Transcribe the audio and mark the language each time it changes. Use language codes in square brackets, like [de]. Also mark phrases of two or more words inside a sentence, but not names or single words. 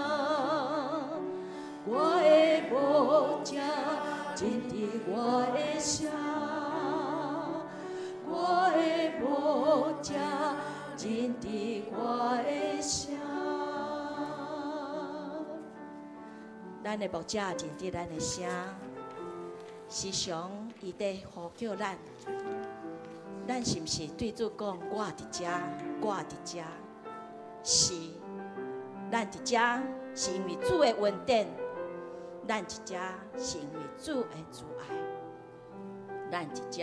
[nan] 我的牧者，认得我的声。我的牧者，认得我的声。咱的牧者认得咱的声，时常伊在呼叫咱。咱是毋是对主讲我伫遮，我伫遮？是，咱伫遮是因为主的恩典，咱伫遮是因为主的慈爱，咱伫遮。